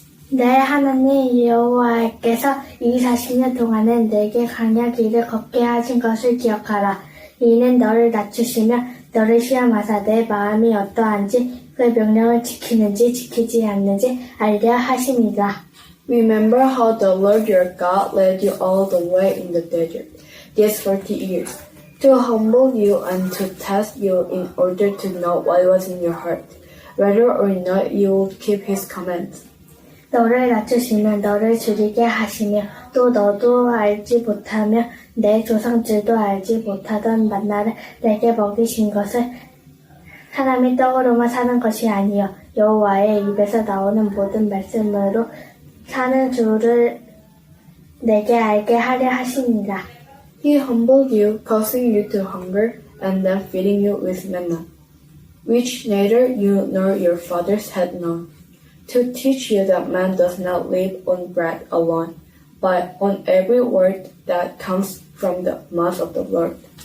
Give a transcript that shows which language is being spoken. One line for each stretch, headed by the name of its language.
Korean: 내 하나님 여호와께서 이 40년 동안은 내게 강야 길을 걷게 하신 것을 기억하라. 이는 너를 낮추시며 너를 시험하사 내 마음이 어떠한지 그 명령을 지키는지 지키지 않는지 알려 하심이라.
English: Remember how the Lord your God led you all the way in the desert, these 40 years, to humble you and to test you in order to know what was in your heart, whether or not you would keep his commands.
Korean: 너를 낮추시며 너를 줄이게 하시며 또 너도 알지 못하며 내 조상들도 알지 못하던 만나를 내게 먹이신 것을 사람이 떡으로만 사는 것이 아니요 여호와의 입에서 나오는 모든 말씀으로 사는 줄을 내게 알게 하려 하시니라.
English: He humbled you, causing you to hunger, and then feeding you with manna, which neither you nor your fathers had known, to teach you that man does not live on bread alone, but on every word that comes from the mouth of the Lord.